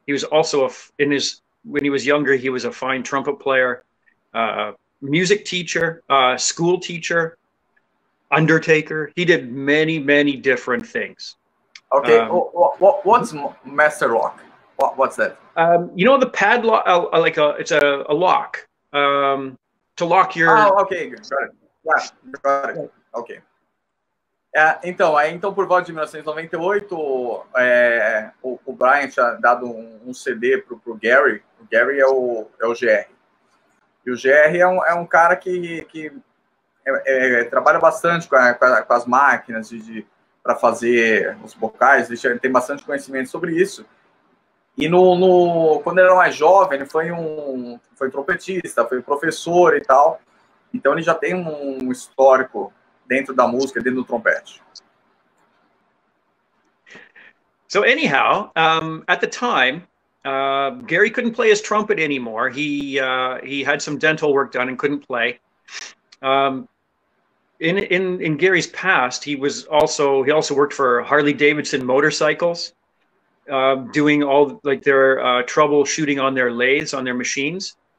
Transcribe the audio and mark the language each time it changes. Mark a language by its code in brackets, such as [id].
[en] He was also when he was younger, he was a fine trumpet player, music teacher, school teacher, undertaker. He did many different things. Okay, what's Master Lock? What's that? You know the padlock, it's a lock to lock your. Oh, okay, got it. Yeah, got it. Okay. [pt] Então, por volta de 1998, o Brian tinha dado um CD pro Gary. O Gary é o GR. E o GR é um cara que trabalha bastante com as máquinas para fazer os BOCAIS. Ele tem bastante conhecimento sobre isso. E quando ele era mais jovem, ele foi trompetista, foi professor e tal. Então, ele já tem um histórico dentro da música, dentro do trompete. [en] So anyhow, at the time, Gary couldn't play his trumpet anymore. He had some dental work done and couldn't play. In Gary's past, he also worked for Harley Davidson motorcycles, doing all their troubleshooting on their lathes, on their machines.